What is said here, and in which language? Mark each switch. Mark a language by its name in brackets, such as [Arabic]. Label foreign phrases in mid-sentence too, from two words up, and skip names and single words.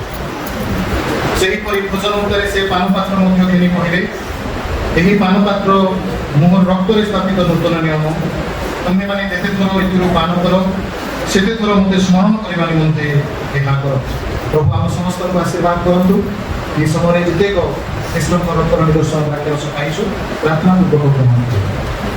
[Odia] ସେହିପରି ଭୋଜନ ଉତ୍ତରେ ସେ ପାନପାତ୍ର ମଧ୍ୟ ଘେନି କହିଲେ, ଏହି ପାନପାତ୍ର ମୋହର ରକ୍ତରେ ସ୍ଥାପିତ ନୂତନ ନିୟମ, ତୁମେମାନେ ଯେତେ ଥର ଏଥିରୁ ପାନ କର ସେତେ ଥର ମୋତେ ସ୍ମରଣ କରିବା ନିମନ୍ତେ ଏହା କର। ପ୍ରଭୁ ଆମ ସମସ୍ତଙ୍କୁ ଆଶୀର୍ବାଦ କରନ୍ତୁ। ଏହି ସମୟରେ ଯେତେକ ଈଶ୍ୱରଙ୍କ ରକ୍ତର ନିଦର୍ଶନ ବାକ୍ୟ ପାଇଛୁ ପ୍ରାର୍ଥନା ପୂର୍ବକ ଗ୍ରହଣ କରୁ।